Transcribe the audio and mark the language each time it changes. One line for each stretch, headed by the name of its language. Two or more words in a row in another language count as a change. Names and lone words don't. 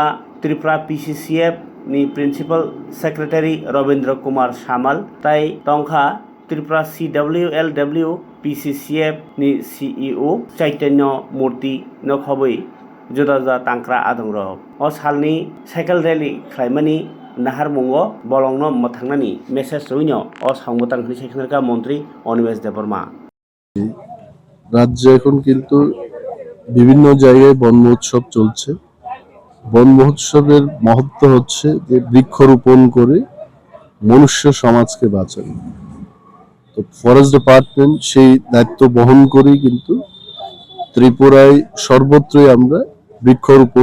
Kok Borok: त्रिपुरा PCCF नि
English: principal secretary
Kok Borok: रविंद्र कुमार सामल ताई तंखा त्रिपुरा CWLW PCCF नि CEO चैतन्य मूर्ति नखबै जुदा जुदा तांक्रा आदंर अ सालनि
English: cycle rally
Kok Borok: खालामनि नाहार मुंगो बलंनो मथांनानि मेसेज रइनो अ सांगतांनि सेक्रेटारी मंत्री अनिमेश देबबर्मा
Bangla: राज्य এখন কিন্তু বিভিন্ন জায়গায় বন মহোৎসব চলছে বন মহোৎসবের মহত্ব হচ্ছে যে বৃক্ষরোপণ করে মনুষ্য সমাজকে বাঁচানো তো
English: forest department
Bangla: সেই দায়িত্ব বহন করে কিন্তু ত্রিপুরায় সর্বত্রই আমরা বৃক্ষরোপণ